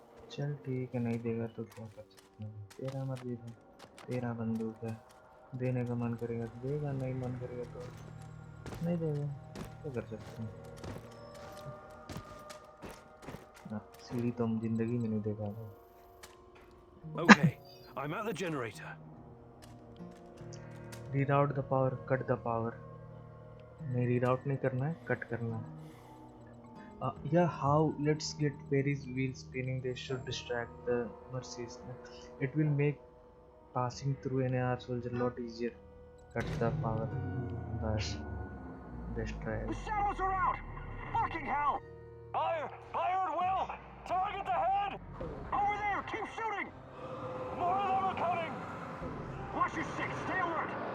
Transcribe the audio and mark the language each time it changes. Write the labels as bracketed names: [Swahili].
[Hindi] चल ठीक है, नहीं देगा तो क्या कर सकते हैं। तेरा मर्जी है, तेरा बंदूक है। देने का मन करेगा तो देगा, नहीं मन करेगा तो नहीं देगा। क्या कर सकते हैं। सीढ़ी तो हम जिंदगी में नहीं देखा था। [English] Okay, I'm at the generator. Reroute the power, cut the power. [Hindi] नहीं रीराउट नहीं करना है, कट करना है। [English] Yeah, how? Let's get Perry's wheel spinning. They should distract the mercies. It will make passing through an AR soldier a lot easier. Cut the power. Bus. Best try. The shadows are out! Fucking hell! Fire! Fire at will! Target ahead! Over there! Keep shooting! More of them are coming! Watch your six! Stay alert!